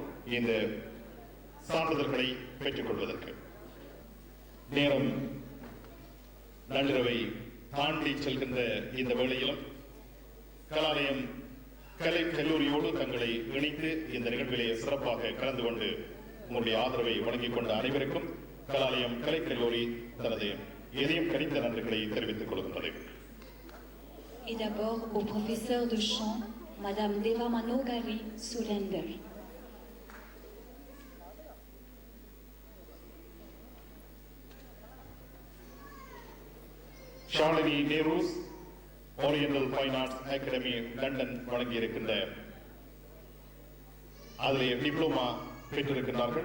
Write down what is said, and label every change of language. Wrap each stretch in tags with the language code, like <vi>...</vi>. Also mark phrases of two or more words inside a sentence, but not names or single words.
<ta>இந்த சான்றிதழ்களை பெற்றுக் கொள்வதற்கு நேரம் நள்ளிரவை தாண்டி செல்கின்ற இந்த வேளையிலும் கலாலயம் கலை கல்லூரியோடு தங்களை இணைத்து இந்த நிகழ்விலே சிறப்பாக கலந்து கொண்டு உங்களுடைய ஆதரவை வழங்கிக் கொண்ட அனைவருக்கும் கலாலயம் கலை கல்லூரி தனது இதயம் கனிந்த நன்றிகளை தெரிவித்துக் கொள்கின்றது.</ta> <fr>Et d'abord au professeur de chant, Madame Deva Manogari Surender.</fr> <ta>ஷாலினி நேரூஸ், ஓரியண்டல் ஃபைன் ஆர்ட்ஸ் அகாடமி லண்டன் வழங்கியிருக்கின்ற அதிலே டிப்ளோமா பெற்றிருக்கிறார்கள்.</ta>